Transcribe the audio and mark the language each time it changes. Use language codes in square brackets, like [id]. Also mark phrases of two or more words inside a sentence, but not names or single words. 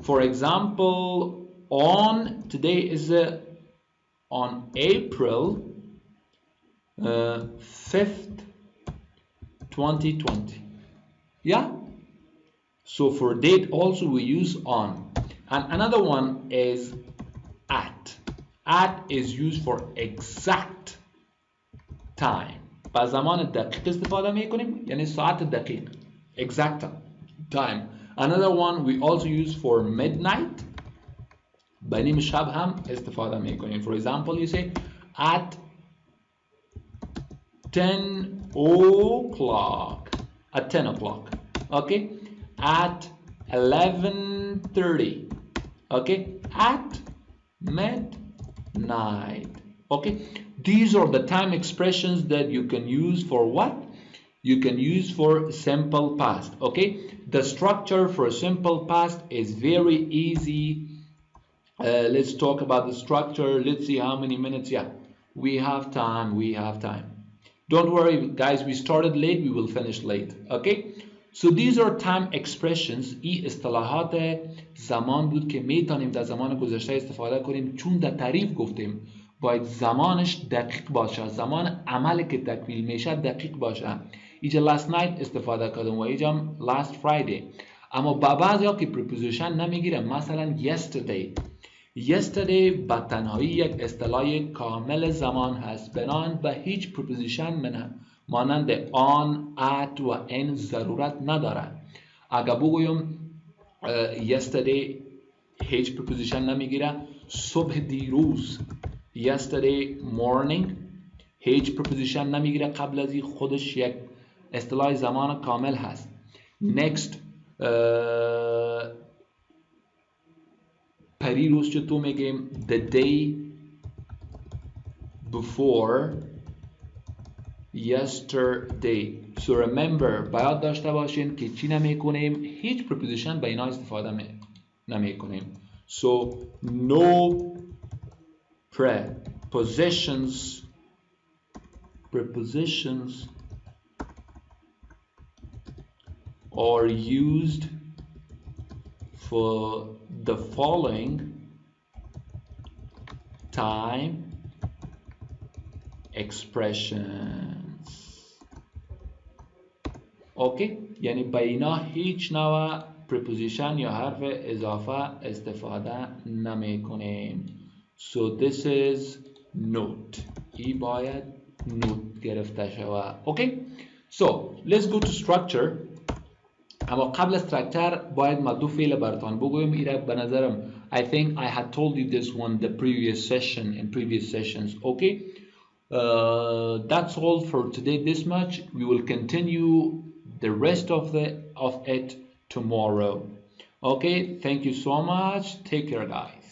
[en] For example, on today is on April 5th, 2020. Yeah. So for date also we use on. And another one is at. At is used for exact time. [fa] با زمان دقیق استفاده میکنیم، یعنی ساعت دقیق. [en] Exact time. Another one we also use for midnight. [fa] به نیم شب هم استفاده میکنیم. [en] For example, you say at 10 o'clock. At 10 o'clock. Okay? At 11:30. Okay? At midnight. Okay? These are the time expressions that you can use for what? You can use for simple past. Okay? The structure for simple past is very easy. Let's talk about the structure. Let's see how many minutes. Yeah, we have time. We have time. Don't worry, guys. We started late. We will finish late. Okay? So these are time expressions. [fa] ای اصطلاحات زمان بود که میتونیم در زمان گذشته استفاده کنیم، چون در تعریف گفتیم باید زمانش دقیق باشه، زمان عمل که تکمیل میشه دقیق باشه. اینجا [en] last night [fa] استفاده کردم و اینجا [en] last Friday. [fa] اما با بعضی ها که preposition نمیگیره، مثلا yesterday با تنهایی یک اصطلاح کامل زمان هست، بنابراین به هیچ preposition مانند [en] on, at [fa] و in ضرورت نداره. اگر بگویم yesterday هیچ preposition نمیگیره، صبح دیروز [en] yesterday morning [fa] هیچ preposition نمیگیره، قبل از این خودش یک اصطلاح زمان کامل هست. next پریروز چطور میگیم؟ [en] the day before yesterday. [fa] So remember باید داشته باشین که چی نمیکنیم؟ هیچ preposition به اینا استفاده نمیکنیم. [en] So no prepositions are used for the following time expressions. [fa] اوکی، یعنی با اینا هیچ نوع preposition یا حرف اضافه استفاده نمی کنیم. [en] So this is note. [fa] ای باید note گرفته شود. اوکی، [en] so let's go to structure. [fa] اما قبل از structure باید ما دو فعل براتون بگویم. ایره به نظرم [en] I think I had told you this one the previous session in previous sessions. Okay, that's all for today. This much. We will continue the rest of it tomorrow. Okay, thank you so much. Take care, guys.